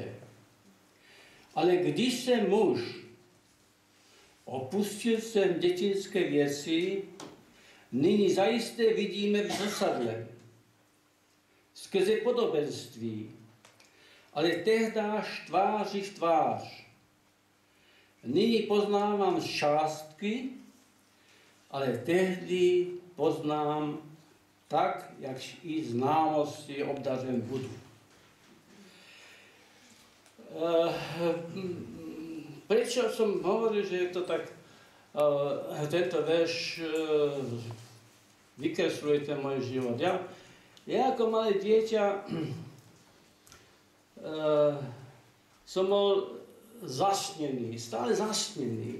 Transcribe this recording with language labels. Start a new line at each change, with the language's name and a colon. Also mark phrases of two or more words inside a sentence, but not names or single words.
Czech: Ale když jsem muž, opustil jsem dětinské věci, nyní zajisté vidíme v zrcadle, skrze podobenství, ale tehdáž tváří v tvář. Nyní poznávám z částky, ale tehdy poznám tak, jak i známosti obdařen budu.
Slovak: Prečo som hovoril, že je to tak, tento verš vykresluje ten môj život. Ja ako malé dieťa som bol zasnený, stále zasnený.